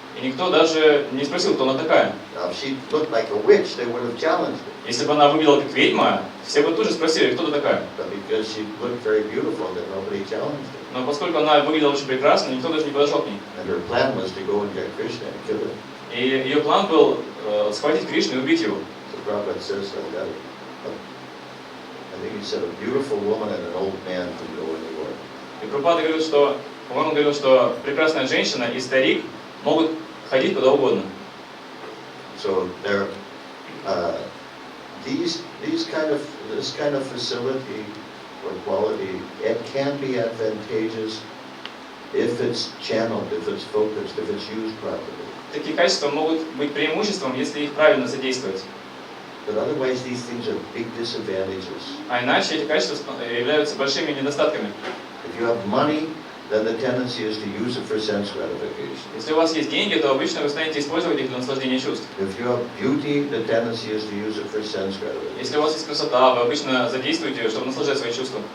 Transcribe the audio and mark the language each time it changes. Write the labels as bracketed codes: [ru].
[ru] И никто даже не спросил, кто она такая. [en] Now, if she looked like a witch, they would have challenged her. [ru] Если бы она выглядела как ведьма, все бы тут же спросили, кто ты такая. [en] But because she looked very beautiful, then nobody challenged her. [ru] Но поскольку она выглядела очень прекрасно, никто даже не подошел к ней. [en] And her plan was to go and get Krishna and kill him. [ru] И ее план был схватить Кришну и убить его. [en] So Prabhupada says that I think he said a beautiful woman and an old man can go anywhere. [ru] И Прабхупада говорил, что, по-моему, говорил, что прекрасная женщина и старик могут ходить куда угодно. [en] So there, this kind of facility or quality, it can be advantageous if it's channeled, if it's focused, if it's used properly. [ru] Такие качества могут быть преимуществом, если их правильно задействовать. [en] But otherwise, these things are big disadvantages. [ru] А иначе эти качества являются большими недостатками. [en] If you have money, then the tendency is to use it for sense gratification. [ru] Если у вас есть деньги, то обычно вы станете использовать их для наслаждения чувств. [en] If you have beauty, the tendency is to use it for sense gratification. [ru] Если у вас есть красота, вы обычно задействуете ее, чтобы наслаждать свои чувства.